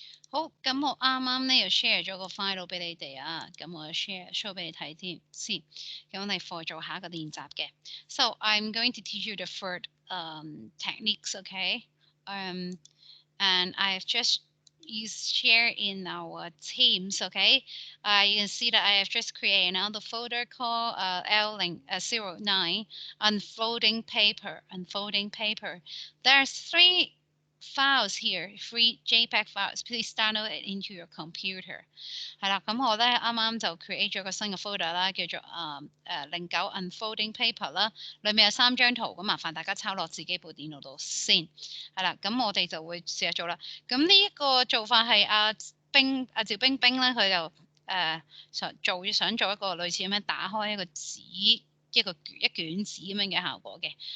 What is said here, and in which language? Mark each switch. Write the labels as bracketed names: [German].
[Cantonese] 好，咁我啱啱咧又 share 咗個 file 俾你哋啊，咁我 show 俾你睇添先，咁我哋課做下一個練習嘅。 [English] So I'm going to teach you the third techniques, okay? And I've just share in our Teams, okay? You can see that I have just created another folder called L09 unfolding paper. Unfolding paper. There's 3 files here, 3 JPEG files. Please download it into your computer. [Cantonese] 係啦，咁我咧啱啱就 create 咗個新嘅 folder 啦，叫做09 unfolding paper 啦，裏面有3張圖，咁麻煩大家抄落自己部電腦度先。係啦，咁我哋就會試下做啦。咁呢一個做法係趙冰冰咧，佢就想做一個類似咁樣打開一個紙一卷紙咁樣嘅效果嘅。